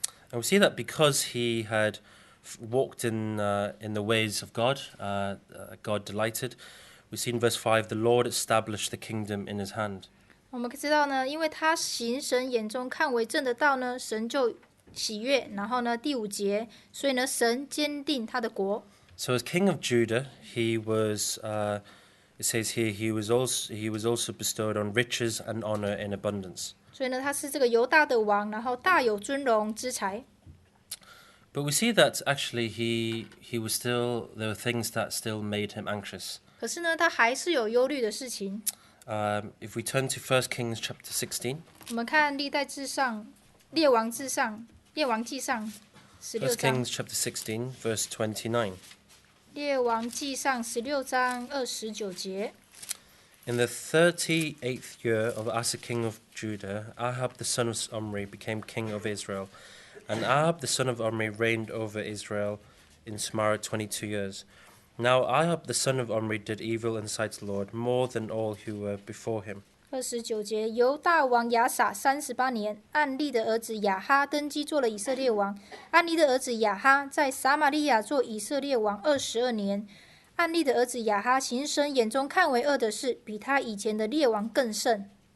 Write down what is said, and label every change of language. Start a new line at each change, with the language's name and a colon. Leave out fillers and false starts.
English: And we see that because he had walked in the ways of God, God delighted. We see in verse 5, the Lord established the kingdom in his hand.
Chinese: 我们知道呢，因为他行神眼中看为正的道呢，神就喜悦。然后呢，第5节，所以呢，神坚定他的国。
English: So as king of Judah, he was. It says here he was also bestowed on riches and honor in abundance.
Chinese: 所以呢，他是这个犹大的王，然后大有尊荣之财。
English: But we see that actually he was still, there were things that still made him anxious.
Chinese: 可是呢，他还是有忧虑的事情。
English: If we turn to 1 Kings chapter 16.
Chinese: 我们看历代志上、列王记上16 1 章。
English: Kings chapter 16, verse 29.
Chinese: 列王记上16章29节。
English: In the 38th year of Asa king of Judah, Ahab the son of Omri became king of Israel. And Ahab the son of Omri reigned over Israel in Samaria 22 years. Now Ahab the son of Omri did evil in the sight of the Lord more than all who were before him.
Chinese: 29节，犹大王亚撒38年，暗利的儿子亚哈登基做了以色列王。暗利的儿子亚哈在撒玛利亚做以色列王22年。暗利的儿子亚哈行神眼中看为恶的事，比他以前的列王更甚。